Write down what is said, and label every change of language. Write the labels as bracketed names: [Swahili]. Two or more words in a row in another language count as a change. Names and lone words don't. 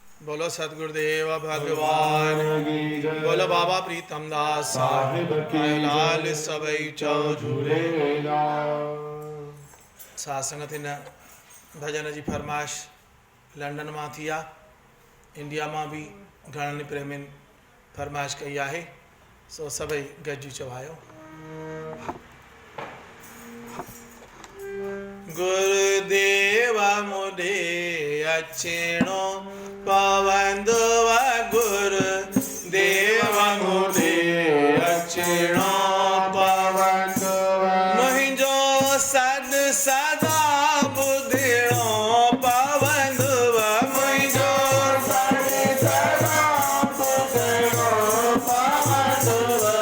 [Hindi] बोलो सतगुरुदेव भगवान की जय। बोलो बाबा प्रीतम दास साहिब की [Sindhi] लाल सबई चौ झूलेलाल। साध संगत इन भजन जी फरमाइश लंडन मां थी आहे, इंडिया मां भी घणनि प्रेमियुनि फरमाइश कई आहे, सो सभई गॾिजी चवायो। गुरुदेव मुझे अचणो पवंदव, गुरुदेव मुझे अचणो पवंदव, मुंहिंजो सद सदा ॿुधणो पवंदव, मुंहिंजो सद सदा ॿुधणो पवंदव,